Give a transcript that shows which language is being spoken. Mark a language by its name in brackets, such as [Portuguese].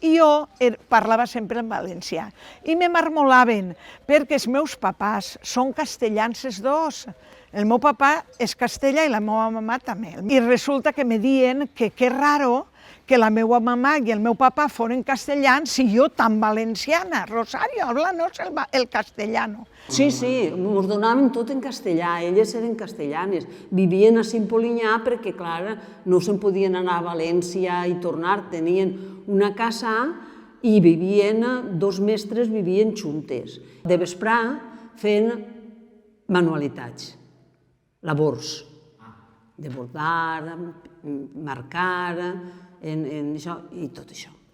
[Catalan] I jo parlava sempre en valencià. I me marmolaven, perquè els meus papàs són castellans els dos. El meu papà és castellà i la meva mamà també. I resulta que me diuen que és raro que la meva mamà i el meu papà foren castellans i jo tan valenciana. [Spanish] Rosario, háblanos el castellano. [Catalan] Sí, ens donaven tot en castellà, elles eren castellanes, vivien a Polinyà perquè, clar, no se'n podien anar a València i tornar, tenien una casa i vivien, dos mestres vivien juntes. De vesprà feien manualitats, labors, de bordar, marcar, i tot això.